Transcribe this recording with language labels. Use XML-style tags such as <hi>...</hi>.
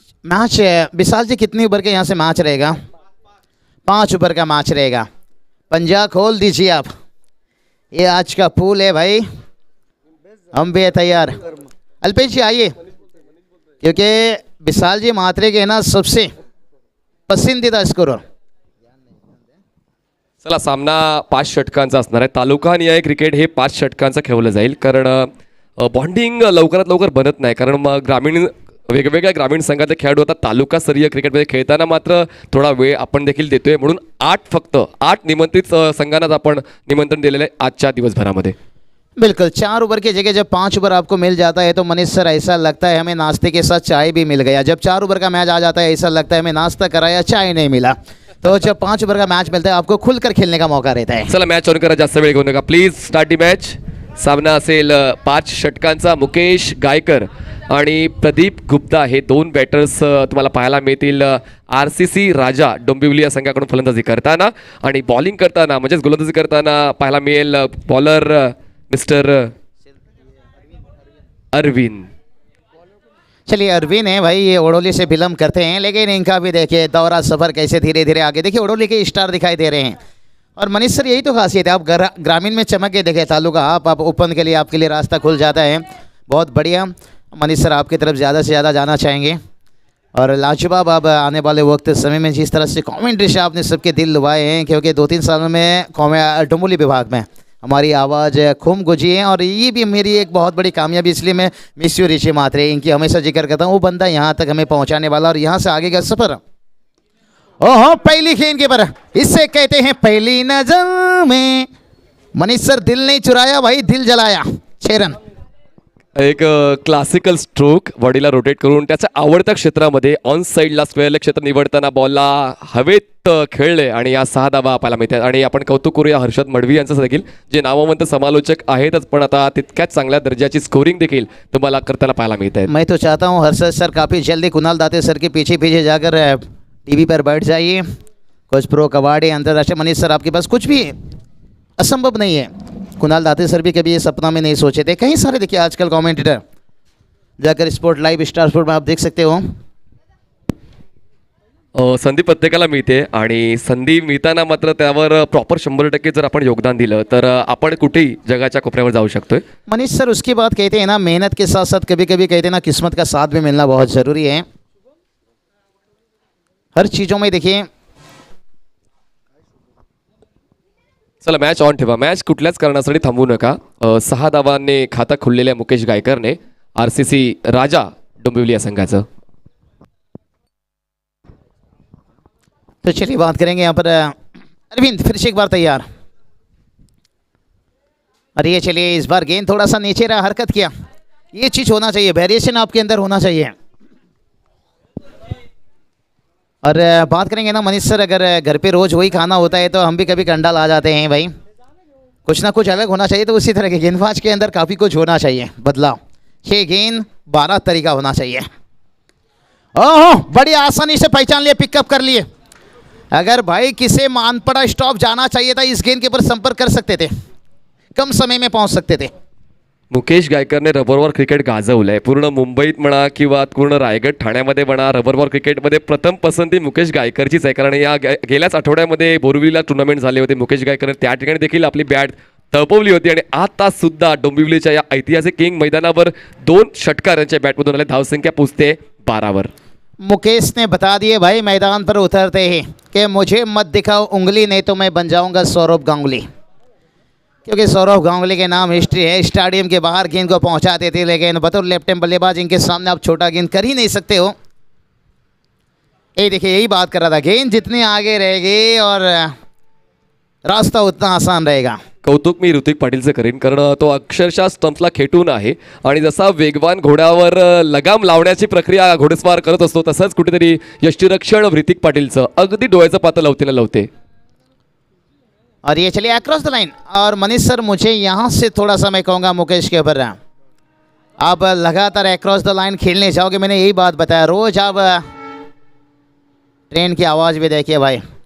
<hi>Match विशाल जी, कितनी over के यहाँ से मैच रहेगा? 5 ओवर का मैच रहेगा। पंजा खोल दीजिए आप, ये आज का पूल है भाई, हम भी है तैयार। अल्पेश जी आइए, क्योंकि विशाल जी मात्रे के ना सबसे पसंदीदा स्कोरर।</hi> <mr>चला, सामना 5 षटकांचा असणार आहे। तालुकानिहाय क्रिकेट हे 5 षटकांचं खेळलं जाईल, कारण बॉन्डिंग लवकरात लवकर बनत नाही, कारण मग वेगवेगळ्या ग्रामीण संघातले खेळाडू आता तालुकास्तरीय क्रिकेटमध्ये खेळताना मात्र थोडा वेळ आपण देखील देतोय, म्हणून फक्त 8 निमंत्रित संघांनाच आपण निमंत्रण दिलेलं आहे आजच्या दिवसभरामध्ये।</mr> <hi>बिल्कुल, 4 ओवर की जगह जब 5 ओवर आपको मिल जाता है तो मनीष सर ऐसा लगता है हमें नाश्ते के साथ चाय भी मिल गया। जब 4 ओवर का मैच आ जाता है ऐसा लगता है हमें नाश्ता कराया, चाय नहीं मिला। तो जब 5 ओवर का मैच मिलता है आपको खुलकर खेलने का मौका रहता है।</hi> <mr>चला, मॅच ऑन करा, जास्त वेळ घेऊ नका प्लीज।</mr> <en>Start the match.</en> <mr>सामना असेल 5 षटकांचा। मुकेश गायकर आणि प्रदीप गुप्ता हे 2 बॅटर्स तुम्हाला पाहायला मिळतील RCC राजा डोंबिवली या संघाकडून फलंदाजी करताना, आणि बॉलिंग करताना म्हणजेच गोलंदाजी करताना पाहायला मिळेल बॉलर मिस्टर अरविंद।</mr> <hi>चलिए अरविंद है भाई, ये ओडोली से बिलोंग करते हैं, लेकिन इनका भी देखिए दौरा सफ़र कैसे धीरे धीरे आगे, देखिए ओडोली के स्टार दिखाई दे रहे हैं। और मनीष सर यही तो खासियत है, आप ग्रामीण में चमक के देखें, तालुका आप ओपन के लिए आपके लिए रास्ता खुल जाता है। बहुत बढ़िया मनीष सर, आपकी तरफ ज़्यादा से ज़्यादा जाना चाहेंगे, और लाजवाब आप आने वाले वक्त समय में जिस तरह से कमेंट्री से आपने सबके दिल लुभाए हैं, क्योंकि 2-3 सालों में डोंबिवली विभाग में हमारी आवाज़ खूब गुंजी है, और ये भी मेरी एक बहुत बड़ी कामयाबी, इसलिए मैं मिस्यू रिची मात्रे इनकी हमेशा जिक्र करता हूँ। वो बंदा यहाँ तक हमें पहुँचाने वाला, और यहाँ से आगे का सफ़र, ओहो पहली गेंद के पर, इससे कहते हैं पहली नजर में। मनीष सर दिल नहीं चुराया भाई, दिल जलाया। 6 रन।</hi> <mr>एक क्लासिकल स्ट्रोक बॉडीला रोटेट करून त्याच्या आवडत्या क्षेत्रामध्ये ऑन साईडला स्क्वेअरले क्षेत्र निवडताना बॉलला हवेत खेळले आणि या 6 धावा पाहायला मिळतात. आणि आपण कौतुक करूया हर्षद मडवी यांचं देखील, जे नामवंत समालोचक आहेतच पण आता तितक्याच चांगल्या दर्जाची स्कोरिंग देखील तुम्हाला करताना पाहायला मिळत आहे.</mr> <hi>मैं तो चाहता हूँ हर्षद सर काफ़ी जल्दी कुणाल दाते सर के पीछे पीछे जाकर टीवी पर बैठ जाइए. कुछ प्रो कबाड़ी अंतर्राष्ट्रीय मनीष सर आपके पास कुछ भी असंभव नहीं है. कुणाल दाते सर भी कभी ये सपना में नहीं सोचे थे. कई सारे देखिए आजकल कमेंटेटर जाकर स्पोर्ट लाइव स्टार स्पोर्ट में आप देख सकते हो.</hi> <mr>संधी प्रत्येकाला मिळते आणि संधी मिळताना मात्र त्यावर प्रॉपर 100% जर आपण योगदान दिलं तर आपण कुठेही जगाच्या कोपऱ्यावर जाऊ शकतोय.</mr> <hi>मनीष सर उसकी बात कहते हैं ना, मेहनत के साथ साथ कभी कभी कहते हैं ना किस्मत का साथ भी मिलना बहुत ज़रूरी है. हर चीज़ों में देखिए</hi> <mr>चला मॅच ऑन ठेवा. मॅच कुठल्याच कारणासाठी थांबवू नका. 6 धावांनी खातं खुललेल्या मुकेश गायकरने RCC राजा डोंबिवली या संघाचं.</mr> <hi>तो चलिए बात करेंगे यहाँ पर अरविंद फिर से एक बार तैयार. अरे ये चलिए इस बार गेंद थोड़ा सा नीचे रहा, हरकत किया. ये चीज़ होना चाहिए, वेरिएशन आपके अंदर होना चाहिए. और बात करेंगे ना मनीष सर, अगर घर पे रोज़ वही खाना होता है तो हम भी कभी कंडाल आ जाते हैं भाई. कुछ ना कुछ अलग होना चाहिए. तो उसी तरह के गेंदबाज के अंदर काफ़ी कुछ होना चाहिए, बदलाव. 6 गेंद 12 तरीका होना चाहिए. ओहो बड़ी आसानी से पहचान लिए, पिकअप कर लिए. अगर भाई किसे मानपड़ा स्टॉप जाना चाहिए था इस गेंद के ऊपर संपर्क कर सकते थे, कम समय में पहुंच सकते थे.</hi> <mr>मुकेश गायकरने रबरवर क्रिकेट गाजवलंय. पूर्ण मुंबईत म्हणा किंवा पूर्ण रायगड ठाण्यामध्ये म्हणा, रबरवर क्रिकेटमध्ये प्रथम पसंती मुकेश गायकरचीच आहे. कारण या गेल्याच आठवड्यामध्ये बोरिवलीला टुर्नामेंट झाले होते. मुकेश गायकरने त्या ठिकाणी देखील आपली बॅट तळपवली होती आणि आता सुद्धा डोंबिवलीच्या या ऐतिहासिक किंग मैदानावर 2 षटकार यांच्या बॅटमधून आले. धावसंख्या पोचते 12वर.</mr> <hi>मुकेश ने बता दिए भाई मैदान पर उतरते ही कि मुझे मत दिखाओ उंगली, नहीं तो मैं बन जाऊंगा सौरभ गांगुली. क्योंकि सौरभ गांगुली के नाम हिस्ट्री है. स्टेडियम के बाहर गेंद को पहुंचाते थे, लेकिन बतौर लेफ्ट हैंड बल्लेबाज इनके सामने आप छोटा गेंद कर ही नहीं सकते हो. ये देखिए यही बात कर रहा था, गेंद जितनी आगे रहेगी और रास्ता उतना आसान रहेगा.</hi> <mr>कौतुक मी ऋतिक पाटीलचं करीन, कारण तो अक्षरशः स्टंप्सला खेटून आहे आणि जसा वेगवान घोड्यावर लगाम लावण्याची प्रक्रिया घोडेस्वार करत असतो तसंच कुठेतरी यष्टिरक्षण ऋतिक पाटीलचं अगदी डोळ्याचं पातं लावते लावते.</mr> <hi>और ये चलिए अक्रॉस द लाइन. और मनीष सर मुझे यहाँ से थोड़ा सा मैं कहूँगा मुकेश के ऊपर, आप लगातार अक्रॉस द लाइन खेलने जाओगे. मैंने यही बात बताया, रोज आप ट्रेन की आवाज़ भी देखिए भाई.</hi>